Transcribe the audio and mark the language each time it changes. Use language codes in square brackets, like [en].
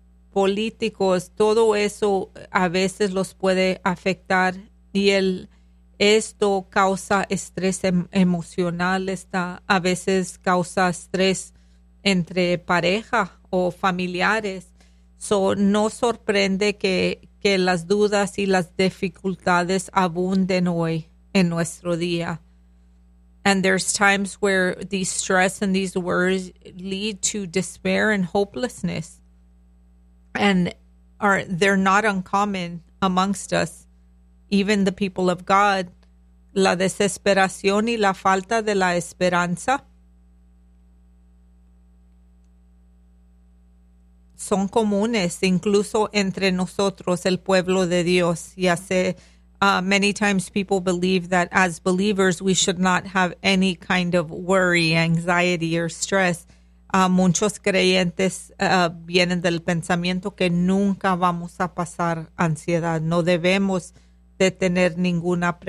[es] Políticos, todo eso a veces los puede afectar y esto causa estrés emocional, a veces causa estrés entre pareja o familiares. So, no sorprende que las dudas y las dificultades abunden hoy en nuestro día. [en] And there's times where these stress and these worries lead to despair and hopelessness. They're not uncommon amongst us, even the people of God. [es] La desesperación y la falta de la esperanza son comunes, incluso entre nosotros, el pueblo de Dios. Ya sé, [en] many times people believe that as believers, we should not have any kind of worry, anxiety, or stress. [es] Muchos creyentes vienen del pensamiento que nunca vamos a pasar ansiedad. No debemos de tener ninguna preocupación.